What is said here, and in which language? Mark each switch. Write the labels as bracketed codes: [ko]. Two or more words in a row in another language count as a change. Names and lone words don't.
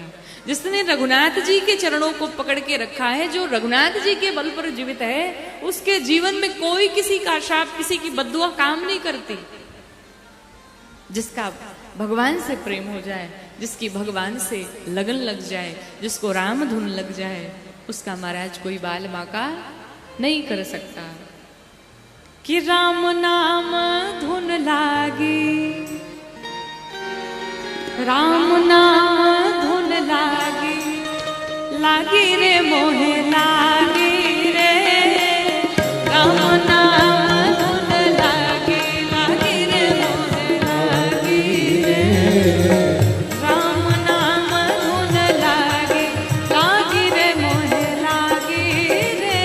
[hi] जिसने रघुनाथ जी के चरणों को पकड़ के रखा है, जो रघुनाथ जी के बल पर जीवित है, उसके जीवन में कोई किसी का शाप, किसी की बद्दुआ काम नहीं करती। जिसका भगवान से प्रेम हो जाए, जिसकी भगवान से लगन लग जाए, जिसको राम धुन लग जाए, उसका महाराज कोई बाल बांका नहीं कर सकता। कि राम नाम धुन लागी, राम नाम धुन लागी, लागी रे मोहे लागी रे, राम नाम धुन लागी, लागी रे मोहे लागी रे, राम नाम धुन लागी, लागी रे मोहे लागी रे,